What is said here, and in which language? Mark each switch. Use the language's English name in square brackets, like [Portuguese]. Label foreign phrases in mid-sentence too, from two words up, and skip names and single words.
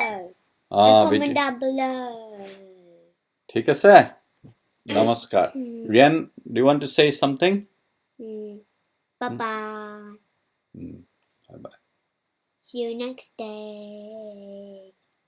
[English] And comment down below. [Assamese] ঠিক আছে নমস্কাৰ ৰিয়ান [English] do you want to say something Bye-bye. Bye bye See you next day.